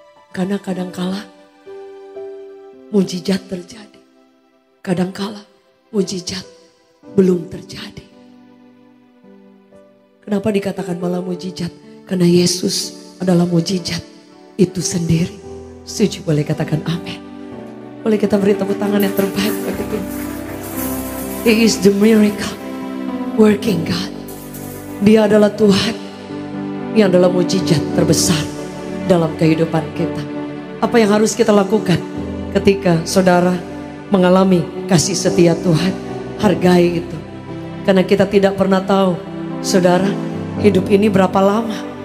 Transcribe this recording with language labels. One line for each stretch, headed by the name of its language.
Indonesian: Karena kadangkala mujizat terjadi, kadangkala mujizat belum terjadi. Kenapa dikatakan malah mujizat? Karena Yesus adalah mujizat itu sendiri. Setuju boleh katakan amin. Boleh kita beri tepuk tangan yang terbaik bagi Tuhan.
English: He is the miracle working God.
Indonesian: Dia adalah Tuhan yang adalah mujizat terbesar dalam kehidupan kita. Apa yang harus kita lakukan ketika saudara mengalami kasih setia Tuhan? Hargai itu. Karena kita tidak pernah tahu, saudara, hidup ini berapa lama.